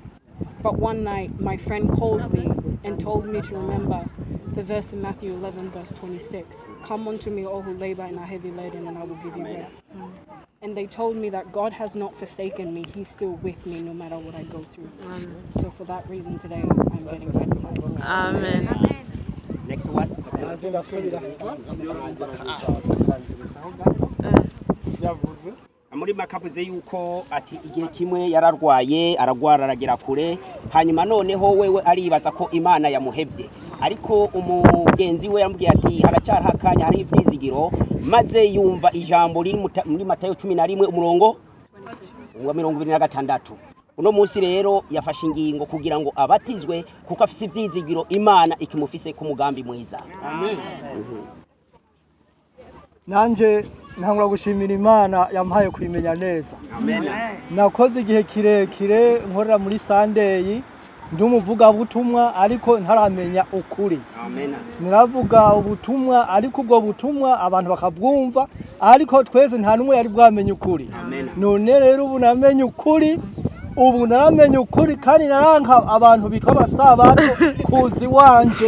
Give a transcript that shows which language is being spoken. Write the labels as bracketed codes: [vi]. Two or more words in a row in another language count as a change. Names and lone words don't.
[en] But one night, my friend called me and told me to remember the verse in Matthew 11, verse 26. Come unto me, all who labor and are heavy laden, and I will give you rest. And they told me that God has not forsaken me. He's still with me no matter what I go through. So for that reason today, I'm getting baptized. Amen. Next one. [rn] Muri makavuze yuko ati igihe kimwe yararwaye aragwara aragera kure, hanyuma noneho wewe aribaza ko Imana yamuhevye, ariko umugenzi we yambwiye ati haracyari hakanya hari ivyizigiro, maze yumva ijambo riri muri Matayo 11 umurongo wa 26. Uno munsi rero yafashe ingingo kugira ngo abatizwe kuko afise ivyizigiro Imana ikimufise ku mugambi mwiza. Amen. Nanje ntangura gushimira Imana yampaye kwimenya neza. Amen. Nakoze igihe kirekire nkorera muri Sunday ndi umuvuga butumwa ariko ntaramenya ukuri. Amen. Niravuga ubutumwa ariko ubwo butumwa abantu bakabwumva ariko twese nta numwe yari bwamenye ukuri. Amen. None rero ubu namenye ukuri, ubu naramenye ukuri kandi naranka abantu bitwa abasabato kuzi wanje.